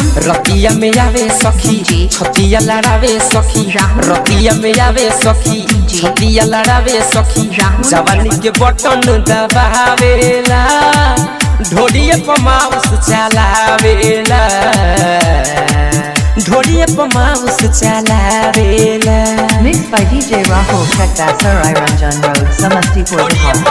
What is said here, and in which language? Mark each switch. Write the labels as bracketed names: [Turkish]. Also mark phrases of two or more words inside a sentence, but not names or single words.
[Bhojpuri] रतिया में आवे सखी छतिया लड़ावे सखी रतिया में आवे सखी छतिया लड़ावे सखी जवानी के बटन दबावेला ढोलिए पर माउस चलावेला ढोलिए पर माउस चलावेला [English] Mixed by DJ Rahul Chekda Sarai Ranjan Road, Samastipur, [Bhojpuri] ढोलिए [English] Bihar.